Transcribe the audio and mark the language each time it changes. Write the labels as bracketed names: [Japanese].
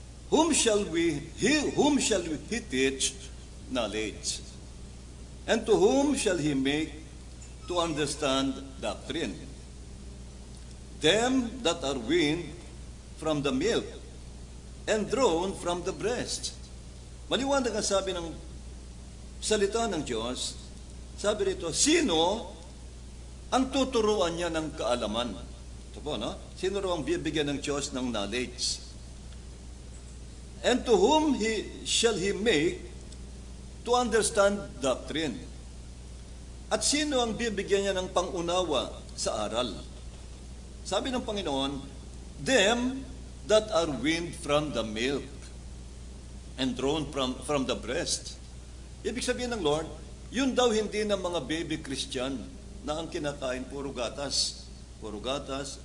[English] Whom shall he teach knowledge? And to whom shall he make to understand doctrine? Them that are weaned from the milk and drawn from the breast. [Filipino] Maliwanag ang sabi ng salita ng Diyos. Sabi rito, sino ang tuturuan niya ng kaalaman? Ito po, no? Sino raw ang bibigyan ng Diyos ng knowledge? [English] And to whom shall he make to understand doctrine? [Filipino] At sino ang bibigyan niya ng pangunawa sa aral? Sabi ng Panginoon, [English] them that are weaned from the milk and drawn from the breast. [Filipino] Ibig sabihin ng Lord, yun daw hindi ng mga baby Christian na ang kinakain puro gatas. Puro gatas.